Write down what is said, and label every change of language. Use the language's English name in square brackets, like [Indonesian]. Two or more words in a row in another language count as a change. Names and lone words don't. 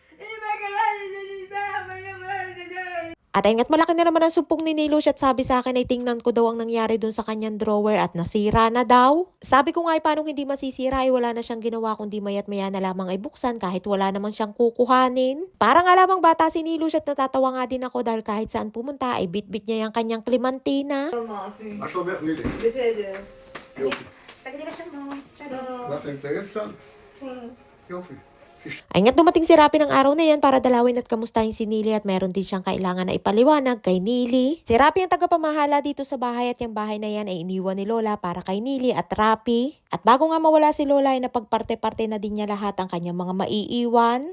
[Filipino] At ingat malaki na naman ang sumpong ni Nilush at sabi sa akin ay tingnan ko daw ang nangyari dun sa kanyang drawer at nasira na daw. Sabi ko nga ay paano hindi masisira ay wala na siyang ginawa kundi maya't maya na lamang ay buksan kahit wala namang siyang kukuhanin. Parang nga lamang bata si Nilush at natatawa nga din ako dahil kahit saan pumunta ay bitbit niya yung kanyang Clementina. [Hebrew] מה שלומך נילי? בסדר. יופי. תגידי לה שלום. שלום. לך נמצאים שם? יופי. [Filipino] Ay nga't dumating si Rapi ng araw na yan para dalawin at kamustahin si Nili at meron din siyang kailangan na ipaliwanag kay Nili. Si Rapi ang tagapamahala dito sa bahay at yung bahay na yan ay iniwan ni Lola para kay Nili at Rapi. At bago nga mawala si Lola ay napagparte-parte na din niya lahat ang kanyang mga maiiwan.